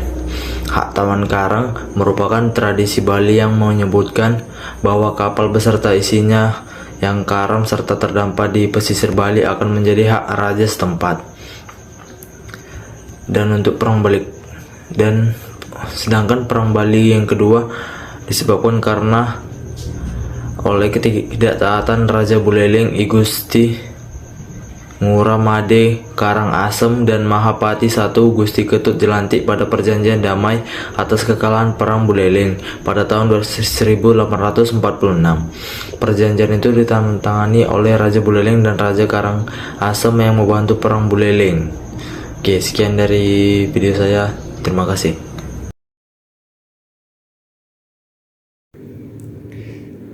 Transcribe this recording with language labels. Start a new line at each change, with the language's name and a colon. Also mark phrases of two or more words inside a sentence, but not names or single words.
Indonesian: Hak tawan karang merupakan tradisi Bali yang menyebutkan bahwa kapal beserta isinya yang karam serta terdampar di pesisir Bali akan menjadi hak raja setempat. Sedangkan Perang Bali yang kedua disebabkan karena oleh ketidaktaatan Raja Buleleng, I Gusti Ngurah Made Karangasem dan Mahapati I Gusti Ketut Jelantik pada perjanjian damai atas kekalahan Perang Buleleng pada tahun 1846. Perjanjian itu ditandatangani oleh Raja Buleleng dan Raja Karangasem yang membantu Perang Buleleng. Oke, sekian dari video saya. Terima kasih.